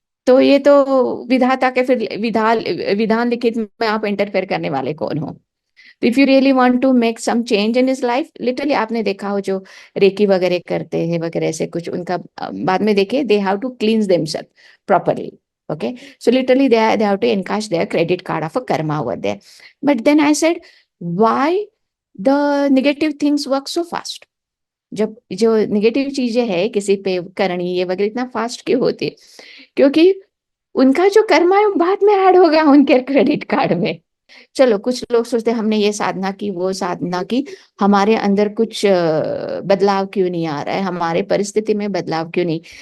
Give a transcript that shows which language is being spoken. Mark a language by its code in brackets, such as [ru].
[hi] तो ये तो विधाता के फिर विधान विधान लिखित में आप इंटरफेयर करने वाले कौन हो? [en] if you really want to make some change in his life, [hi] literally आपने देखा हो जो रेकी वगैरह करते हैं वगैरह, ऐसे कुछ उनका बाद में देखिए, [en] They have to cleanse themselves properly. Okay, so literally they have to encash their credit card of a karma over there. But then I said, why the negative things work so fast? [hi] जब जो negative चीजें हैं किसी पे करनी ये वगैरह, इतना फास्ट क्यों होती है? क्योंकि उनका जो कर्मा है वो बाद में ऐड होगा उनके क्रेडिट कार्ड में। चलो, कुछ लोग सोचते हैं हमने ये साधना की वो साधना की, हमारे अंदर कुछ बदलाव क्यों नहीं आ रहा है, हमारे परिस्थिति में बदलाव क्यों नहीं?